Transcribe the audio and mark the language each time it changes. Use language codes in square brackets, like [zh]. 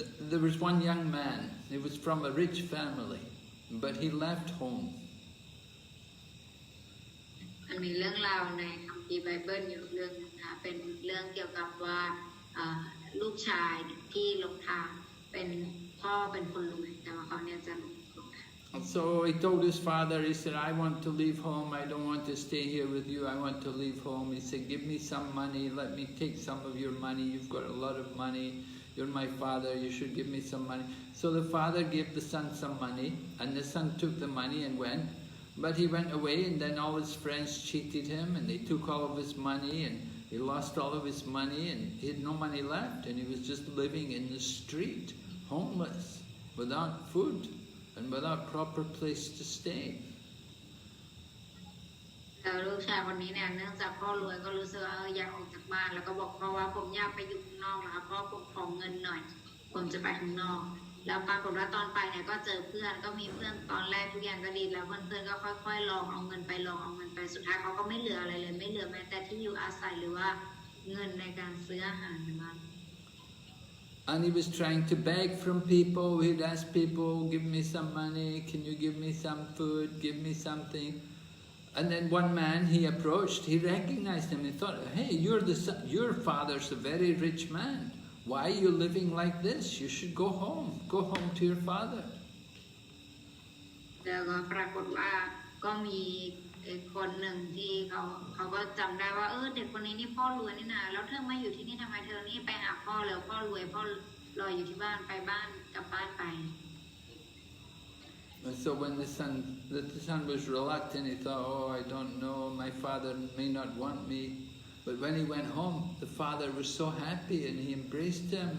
[en] There was one young man. He was from a rich family, but he left home. [th] มันมีเรื่องราวในคัมภีร์ไบเบิลอยู่เรื่องนึงนะเป็นเรื่องเกี่ยวกับว่าลูกชายที่หลงทางเป็นพ่อเป็นคนรวยแต่ว่าเขาเนี่ยจะหลงทาง [en] So he told his father, he said, I want to leave home, I don't want to stay here with you, I want to leave home. He said, give me some money, let me take some of your money, you've got a lot of money, you're my father, you should give me some money. So the father gave the son some money, and the son took the money and went. But he went away, and then all his friends cheated him, and they took all of his money, and he lost all of his money, and he had no money left, and he was just living in the street, homeless, without food, and without proper place to stay. [th] แล้วลูกชายคนนี้เนี่ยเนื่องจากพ่อรวยก็รู้สึกว่าอยากออกจากบ้านแล้วก็บอกพ่อว่าผมอยากไปอยู่ข้างนอกนะคะพ่อผมขอเงินหน่อยผมจะไปข้างนอกแล้วปรากฏว่าตอนไปเนี่ยก็เจอเพื่อนก็มีเพื่อนตอนแรกทุกอย่างก็ดีแล้วเพื่อนๆก็ค่อยๆลองเอาเงินไปสุดท้ายเขาก็ไม่เหลืออะไรเลยไม่เหลือแม้แต่ที่อยู่อาศัยหรือว่าเงินในการซื้ออาหารในบ้าน [en] And he was trying to beg from people. He'd ask people, give me some money, can you give me some food, give me something. And then one man he approached, he recognized him. He thought, hey, your father's a very rich man. Why are you living like this? You should go home to your father. [th] แล้วก็ปรากฏว่าก็มีคนหนึ่งที่เขาก็จำได้ว่าเด็กคนนี้นี่พ่อรวยนี่นะแล้วเธอมาอยู่ที่นี่ทำไมเธอนี่ไปหาพ่อแล้วพ่อรวยพ่อรออยู่ที่บ้านไปบ้านกลับบ้านไป [en] And so when the son was reluctant, he thought, oh, I don't know, my father may not want me. But when he went home, the father was so happy and he embraced him.